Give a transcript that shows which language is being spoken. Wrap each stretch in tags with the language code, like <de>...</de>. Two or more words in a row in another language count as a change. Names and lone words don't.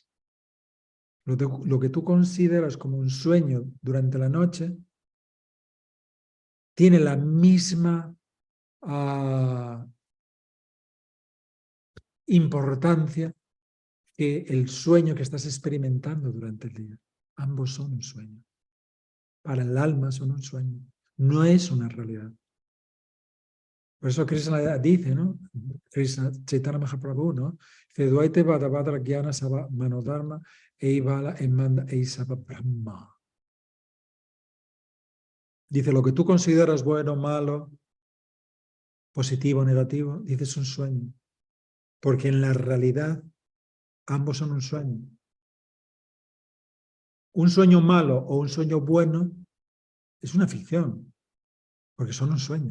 <es>Lo que tú consideras como un sueño durante la noche tiene la misma importancia que el sueño que estás experimentando durante el día. Ambos son un sueño. Para el alma son un sueño. No es una realidad. Por eso Krishna dice, ¿no? Krishna, Chaitanya Mahaprabhu, ¿no? Dice,</es> <bn>দ্বৈতে ভদাভদ্র জ্ঞান সব মনোধর্ম এইভাল এমন্দ এইসব ভ্রম.</bn> <es>Dice, lo que tú consideras bueno, malo, positivo, negativo, dices un sueño. Porque en la realidad ambos son un sueño. Un sueño malo o un sueño bueno es una ficción, porque son un sueño.</es>